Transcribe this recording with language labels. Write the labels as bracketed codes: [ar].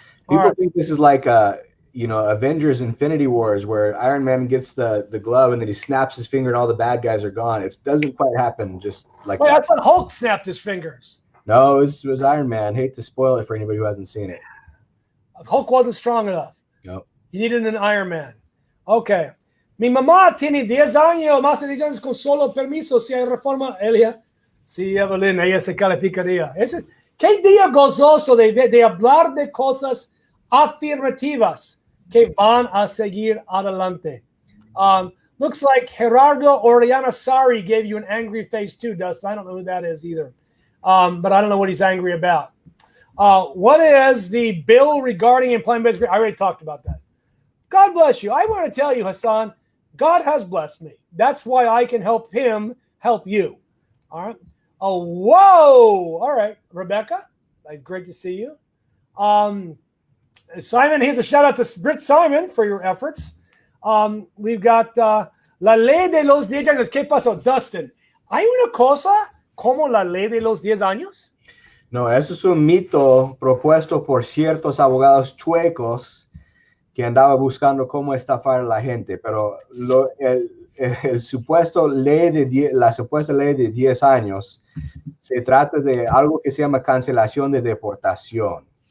[en] People think this is like Avengers Infinity Wars, where Iron Man gets the glove and then he snaps his finger and all the bad guys are gone. It doesn't quite happen just like that. I thought Hulk snapped his fingers. No, it was Iron Man. Hate to spoil it for anybody who hasn't seen it. Hulk wasn't strong enough. No. You needed an Iron Man. Okay. [es] Mi mamá tiene 10 años, más de 10 años con solo permiso. Si hay reforma, sí, Evelyn, ella se calificaría. Qué día gozoso de hablar de cosas afirmativas que van a seguir adelante. [en] Looks like Gerardo Oriana Sari gave you an angry face too, Dustin. I don't know who that is either. But I don't know what he's angry about. What is the bill regarding employment-based? I already talked about that. God bless you. I want to tell you, Hassan, God has blessed me. That's why I can help him help you. All right. Oh, whoa. All right. Rebecca, great to see you. Simon, here's a shout out to Britt Simon for your efforts. We've got [es] La Ley de los 10 años. ¿Qué pasó, Dustin? ¿Hay una cosa como la Ley de los 10 años? No, eso es un mito propuesto por ciertos abogados chuecos que andaba buscando cómo estafar a la gente, pero la supuesta ley de 10 años se trata de algo que se llama cancelación de deportación.